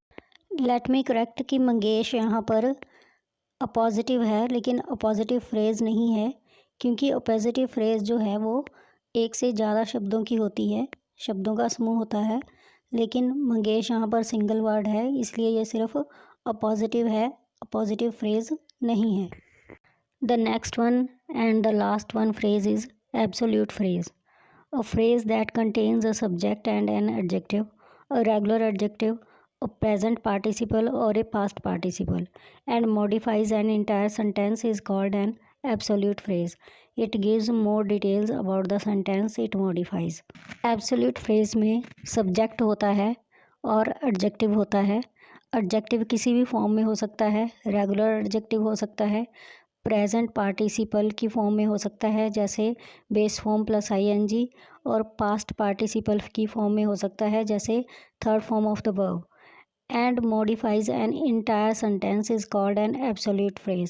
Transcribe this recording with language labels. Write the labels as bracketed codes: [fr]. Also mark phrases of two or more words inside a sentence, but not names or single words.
[en] let me correct [hi] कि मंगेश यहाँ पर अपोजिटिव है लेकिन [en] appositive phrase [hi] नहीं है, क्योंकि [en] appositive phrase [hi] जो है वो एक से ज़्यादा शब्दों की होती है, शब्दों का समूह होता है, लेकिन मंगेश यहाँ पर [en] single word [hi] है, इसलिए ये सिर्फ अपोजिटिव है, [en] appositive phrase [hi] नहीं है. [en] The next one and the last one phrase is absolute phrase. A phrase that contains a subject and an adjective, a regular adjective, a present participle or a past participle, and modifies an entire sentence is called an absolute phrase. It gives more details about the sentence it modifies. Absolute phrase [hi] में subject होता है और adjective होता है. adjective किसी भी फॉर्म में हो सकता है, [en] regular adjective [hi] हो सकता है, [en] present participle [hi] की फॉर्म में हो सकता है जैसे [en] base form plus ING, [hi] और [en] past participle [hi] की फॉर्म में हो सकता है जैसे [en] third form of the verb. And modifies an entire sentence is called an absolute phrase.